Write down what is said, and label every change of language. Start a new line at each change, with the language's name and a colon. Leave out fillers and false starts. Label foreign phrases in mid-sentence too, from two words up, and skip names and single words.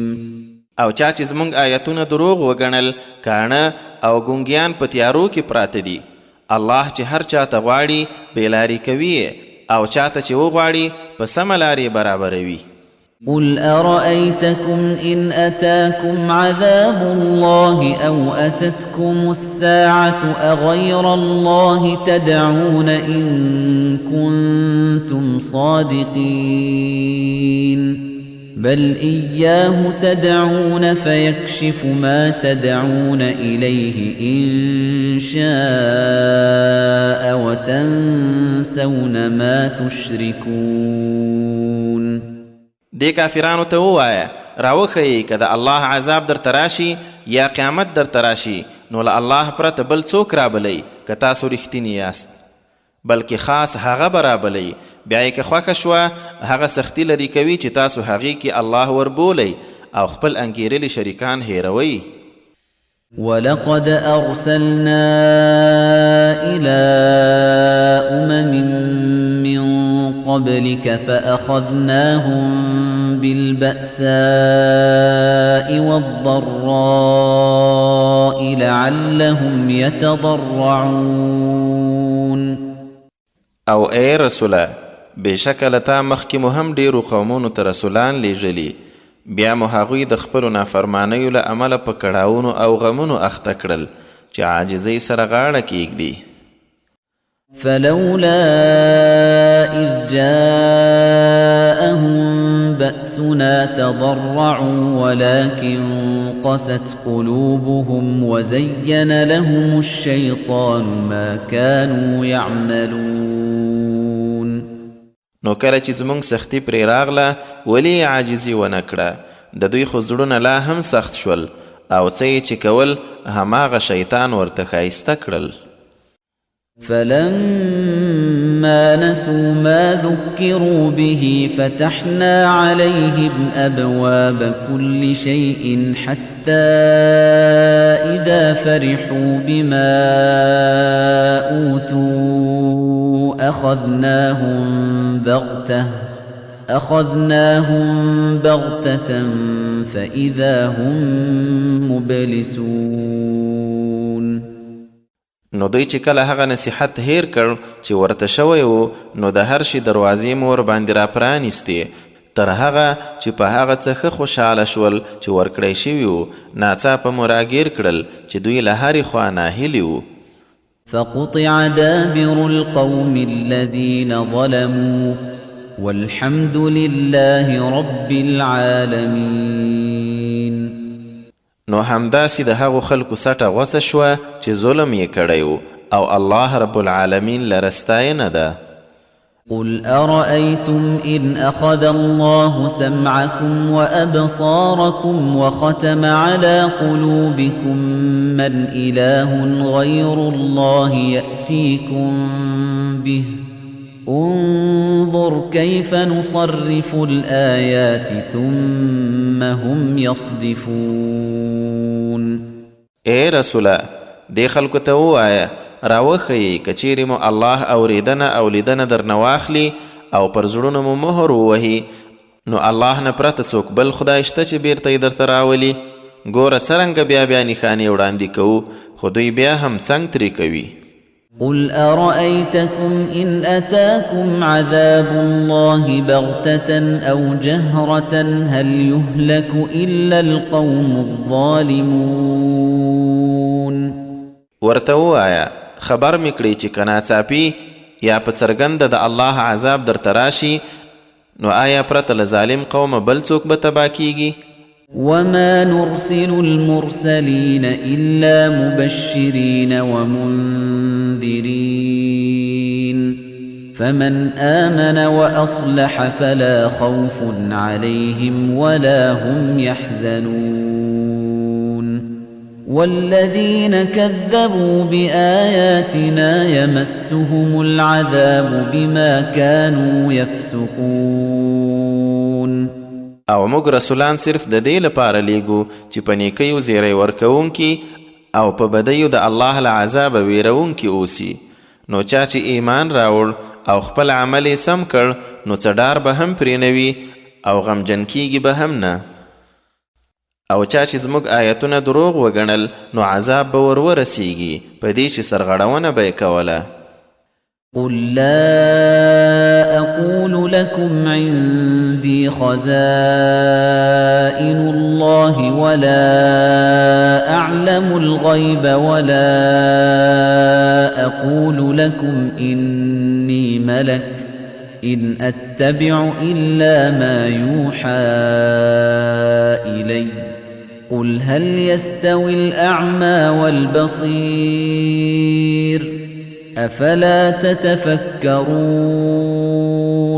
Pashto: او چا چې زموږ آیتونه دروغ وګڼل کاڼه او ګونګیان په تیارو کې پراته دي، الله چې هر چاته غواړي بېلارې کوي او چاته چې وغواړي په سمه لارې برابروي.
Arabic: قل أرأيتكم إن أتاكم عذاب الله أو أتتكم الساعة أغير الله تدعون إن كنتم صادقين بل إياه تدعون فيكشف ما تدعون إليه إن شاء وتنسون ما تشركون.
Pashto: دې کافرانو ته ووایه راوښیئ که د الله عذاب درته راشي یا قیامت درته راشي نو له الله پرته بل څوک رابلئ که تاسو رښتیني یاست، بلکې خاص هغه به رابلئ بیا یې که خوښه شوه هغه سختي لرې کوي چې تاسو هغې کې الله وربولئ او خپل انګېرلي شریکان هیروئ.
Arabic: ولقد أرسلنا إلى من قبلك فأخذناهم بالبأساء والضراء لعلهم يتضرعون.
Pashto: او اے رسوله بېشکه له تا مخکې مو هم ډېرو قومونو ته رسولان لیږلي، بیا مو هغوی د خپلو نافرمانیو له امله په کړاوونو او غمونو اخته کړل چې عاجزۍ سره غاړه کیږدي.
Arabic: فلولا إذ جاءهم بأسنا تضرعوا ولكن قست قلوبهم وزين لهم الشيطان ما كانوا يعملون.
Pashto: نو کله چې زموږ سختي پرې راغله ولې عاجزي ونه کړه، د دوی خو زړونه لا هم سخت شول او څه یې چې کول هماغه شیطان ورته ښایسته کړل.
Arabic: فلما نسوا ما ذكروا به فتحنا عليهم أبواب كل شيء حتى إذا فرحوا بما أوتوا أخذناهم بغتة فإذا هم مبلسون.
Pashto: نو دوی چې کله هغه نصیحت هیر کړ چې ورته شوی و نو د هر شي دروازې مو ورباندې را پرانیستې تر هغه چې په هغه څه ښه خوشحاله شول چې ورکړی شوي وو، ناڅاپه مو راګیر کړل چې دوی له هرې خوا ناهیلي وو.
Arabic: فقطع دابر القوم الذين ظلموا والحمد لله رب العالمين.
Pashto: نو همداسې د هغو خلکو سټه غوڅه شوه چې ظلم یې کړی و او الله
Arabic: رب العالمین
Pashto: لره ستاینه ده.
Arabic: قل أرأيتم إن أخذ الله سمعكم وأبصاركم وختم على قلوبكم من إله غير الله يأتيكم به انظر كيف نصرف الآيات ثم هم يصدفون.
Pashto: اے رسوله دې خلکو ته ووایه راوښیئ که چیرې مو الله اورېدنه او لیدنه درنه واخلي او پر زړونو مو مهر ووهي نو الله نه پرته څوک بل خدای شته چې بیرته یې درته راولي. ګوره څرنګه بیا نښانې وړاندې کوو خو دوی بیا هم څنګ ترې کوي.
Arabic: قل أرأيتكم إن أتاكم عذاب الله بغتة أو جهرة هل يهلك إلا القوم الظالمون
Pashto: ورته ووایه خبر مې کړئ چې که ناڅاپي یا په څرګنده د الله عذاب درته راشي نو آیا پرته له ظالم قومه بل څوک به تباه کیږي؟
Arabic: وما نرسل المرسلين إلا مبشرين ومنذرين فمن آمن وأصلح فلا خوف عليهم ولا هم يحزنون والذين كذبوا بآياتنا يمسهم العذاب بما كانوا يفسقون
Pashto: او موږ رسولان صرف د دې لپاره لیږو چې په نیکیو زیری ورکوونکي او په بدیو د الله له عذابه ویرونکي اوسي نو چا چې ایمان راوړ او خپل عمل یې سم کړ نو څه ډار به هم پرې نه وي او غمجن کیږي به هم نه او چا چې زموږ آیتونه دروغ وګڼل نو عذاب به ورسیږي په دې چې سرغړونه به یې کوله
Arabic: قل لا أقول لكم عندي خزائن الله ولا أعلم الغيب ولا أقول لكم إني ملك إن أتبع إلا ما يوحى إلي قل هل يستوي الأعمى والبصير افلا تتفکرون